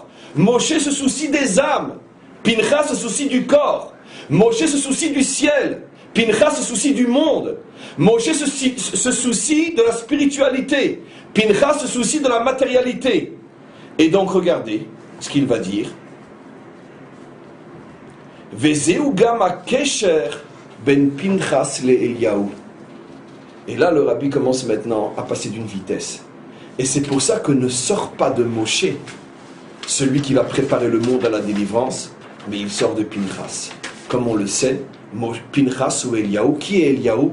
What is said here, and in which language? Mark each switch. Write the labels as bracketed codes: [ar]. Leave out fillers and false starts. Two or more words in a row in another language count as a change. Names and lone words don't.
[fr] Moshe se soucie des âmes. Pinchas se soucie du corps. Moshe se soucie du ciel. Pinchas se soucie du monde. Moshe se soucie de la spiritualité. Pinchas se soucie de la matérialité. Et donc, regardez ce qu'il va dire. [he] וזהו גם הקשר בין פנחס לאליהו. [fr] Et là, le rabbi commence maintenant à passer d'une vitesse. Et c'est pour ça que ne sort pas de Moshe, celui qui va préparer le monde à la délivrance, mais il sort de Pinchas. Comme on le sait, Pinchas ou Eliyahu, qui est Eliyahu?